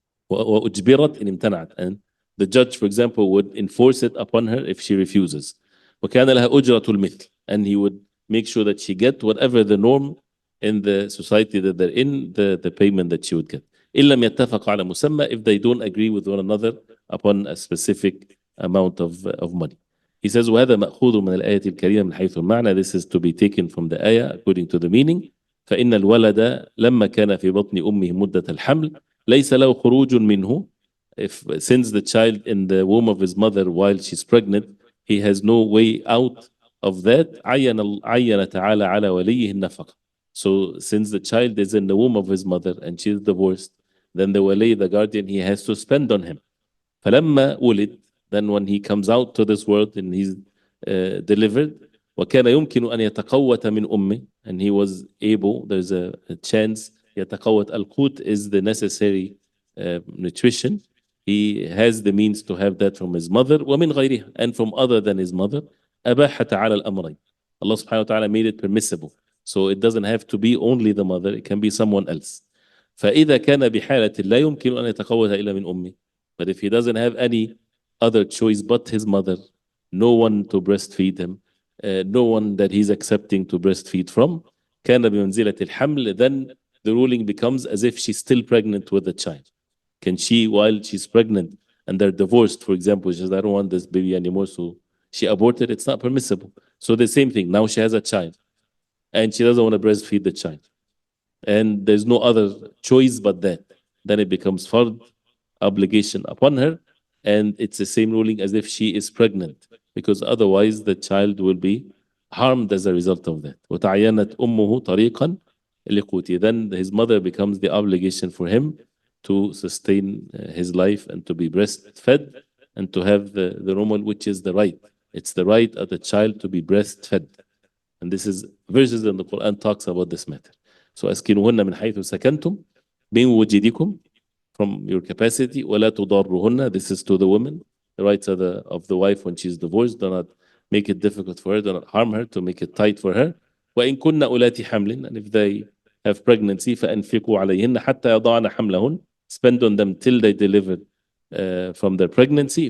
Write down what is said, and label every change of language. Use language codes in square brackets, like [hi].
[ar] وأجبرت إن امتنعت, [en] and the judge for example would enforce it upon her if she refuses. [ar] وكان لها أجرة المثل, [en] and he would make sure that she get whatever the norm in the society that they're in, the payment that she would get. [ar] إن لم يتفقوا على مسمى, [en] if they don't agree with one another upon a specific amount of money. He says [ar] وهذا مأخوذ من الآية الكريمة من حيث المعنى. [en] This is to be taken from the ayah according to the meaning. [ar] فإن الولد لما كان في بطن أمه مدة الحمل ليس له خروج منه. [en] If since the child in the womb of his mother while she's pregnant, he has no way out of that. [ar] عين تعالى على وليه النفقة. [en] So since the child is in the womb of his mother and she's divorced, then the wali, the guardian, he has to spend on him. [ar] فلما ولد, [en] then when he comes out to this world and he's delivered, [ar] وكان يمكن أن يتقوت من أمه, [en] and he was able, there's a chance, [ar] يتقوت, القوت [en] is the necessary nutrition. He has the means to have that from his mother [ar] ومن غيرها, [en] and from other than his mother. [ar] أباح تعالى الأمرين. [en] Allah subhanahu wa ta'ala made it permissible. So it doesn't have to be only the mother, it can be someone else. [ar] فإذا كان بحالة لا يمكن أن يتقوت إلا من أمه. [en] But if he doesn't have any other choice but his mother, no one to breastfeed him, no one that he's accepting to breastfeed from, [ar] كان بمنزلة الحمل, [en] then the ruling becomes as if she's still pregnant with the child. Can she, while she's pregnant and they're divorced, for example, she says, I don't want this baby anymore, so she aborted, it's not permissible. So the same thing, now she has a child and she doesn't want to breastfeed the child. And there's no other choice but that. Then it becomes fard, obligation upon her, and it's the same ruling as if she is pregnant, because otherwise the child will be harmed as a result of that. [ar] وتعينت أمه طريقا لقوته. [en] Then his mother becomes the obligation for him to sustain his life and to be breastfed and to have the normal, which is the right. It's the right of the child to be breastfed. And this is verses in the Quran talks about this matter. [ar] So أسكنوهن من حيث سكنتم من وجدكم, [en] from your capacity, [ar] ولا تضارهن. [en] This is to the woman, the rights of the wife when she's divorced. Do not make it difficult for her, do not harm her, to make it tight for her. [ar] وإن كن أولات حمل, [en] and if they have pregnancy, [ar] فأنفقوا عليهن حتى يضعن حملهن, [en] spend on them till they deliver from their pregnancy.